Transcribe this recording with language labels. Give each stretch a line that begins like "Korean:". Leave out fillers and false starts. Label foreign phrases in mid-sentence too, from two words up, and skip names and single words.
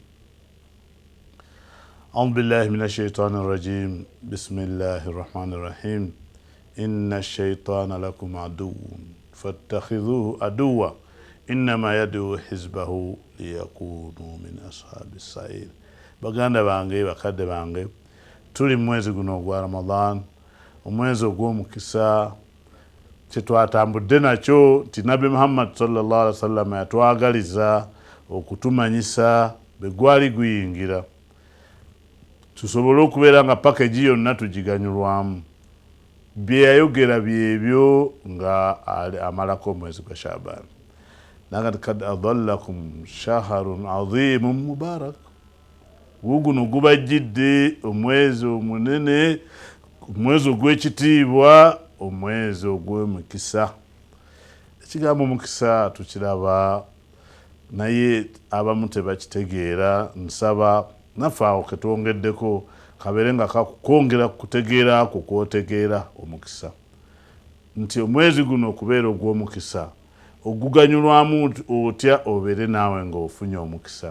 Arabic: أعوذ بالله من الشيطان الرجيم بسم الله الرحمن الرحيم إن الشيطان لكم عدو فاتخذوه عدوا إنما يدعو حزبه ليكونوا من أصحاب السعير.
Ganda: baganda bange bakadde bange tuli mwezi guno gwa Ramadan omwezi ogw'omukisa kyetwatambudde nakyo nti Nabi Muhammad
Arabic: صلى الله عليه وسلم
Ganda: yatwagaliza okutumanyisa bwe gwali guyingira tusobole okubeera nga package yonna tugiganyulwamu bye yayogera byebyo nga amalako omwezi gwa Shaaban.
Arabic: لقد قد أضلكم شهر عظيم مبارك
Ganda: guno gubajjidde omwezi omunene omwezi ogw'ekitiibwa omwezi ogw'omukisa. Ekigambo omukisa tukiraba naye abamu tebakitegeera. Nsaba naffe awo ketwongeddeko kabeere nga kakongera kutegeera ako kwotegeera omukisa nti omwezi guno okubeera ogw'omukisa oguganyulwamu otya obeere naawe ng'ofunye omukisa.